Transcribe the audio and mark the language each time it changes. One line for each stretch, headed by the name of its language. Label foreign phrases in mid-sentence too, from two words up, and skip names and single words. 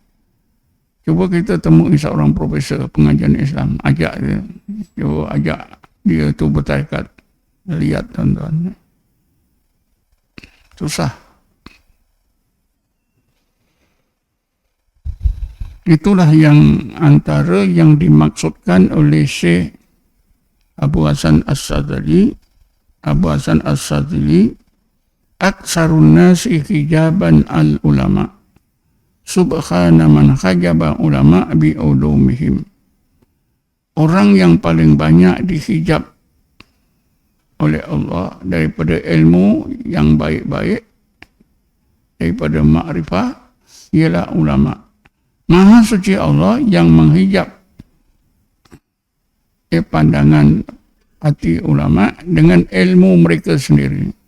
Malay: Cuba kita temui seorang profesor pengajian Islam, ajak dia. Cuba ajak dia tu bertarekat. Lihat tuan-tuan. Susah. Itulah yang antara yang dimaksudkan oleh Syekh Abu Hasan As-Sadili.
Arabic: Abu Hasan As-Sadili, أكثر الناس حجابا العلماء. سبحان من حجب العلماء بعلومهم.
Malay: Orang yang paling banyak dihijab oleh Allah daripada ilmu yang baik-baik, daripada makrifah, ialah ulama. Maha suci Allah yang menghijab pandangan hati ulama dengan ilmu mereka sendiri.